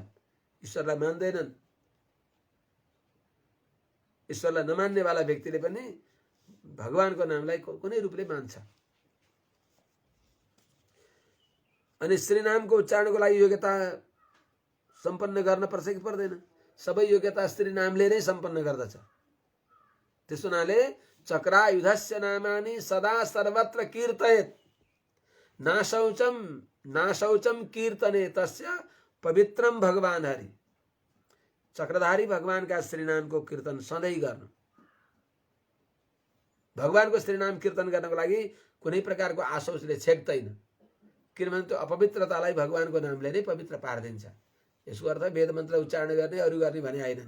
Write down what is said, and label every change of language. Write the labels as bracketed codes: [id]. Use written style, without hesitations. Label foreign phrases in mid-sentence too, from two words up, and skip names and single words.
[ne] ईश्वरलाई मान्दैनन्, ईश्वरलाई नमान्नेवाला व्यक्तिले पनि भगवानको नामलाई कुनै रूपले मान्छ। अनि श्रीनामको उच्चारणको लागि योग्यता सम्पन्न गर्न पर्छ कि पर्दैन? सबै योग्यता श्रीनामले नै सम्पन्न गर्दछ। त्यस हुनाले [sa] चक्रायुधस्य नामानि सदा सर्वत्र कीर्तयेत्, नाशौचम कीर्तने तस्य पवित्रम भगवान हरि। [ne] चक्रधारी भगवानका श्रीनामको कीर्तन सधैँ गर्नु। भगवानको श्रीनाम कीर्तन गर्नको लागि कुनै प्रकारको आशौचले छेक्दैन, किनभने त्यो अपवित्रतालाई भगवानको नामले नै पवित्र पारिदिन्छ। यसको अर्थ वेद मन्त्र उच्चारण गर्ने अरू गर्ने भने आएनन्।